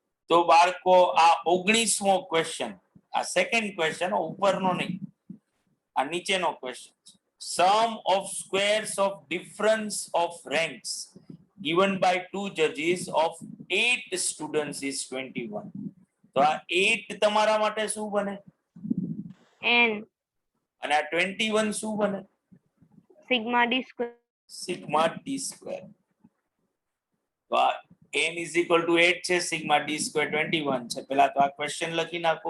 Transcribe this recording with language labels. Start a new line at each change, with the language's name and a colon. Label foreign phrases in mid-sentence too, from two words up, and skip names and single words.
Gujarati: તો બાળકો આ 19મો ક્વેશ્ચન, આ
English: second question,
Gujarati: ઉપરનો નહીં, આ નીચેનો ક્વેશ્ચન.
English: sum of squares of difference of ranks given by 2 judges of 8 students is 21.
Gujarati: તો આ 8 તમારા માટે શું બને n અને આ 21 શું બને
English: sigma d square. sigma d square.
Gujarati: તો આ
English: n is equal to 8
Gujarati: છે,
English: sigma d square
Gujarati: 21 છે. પહેલા તો આ ક્વેશ્ચન લખી નાખો.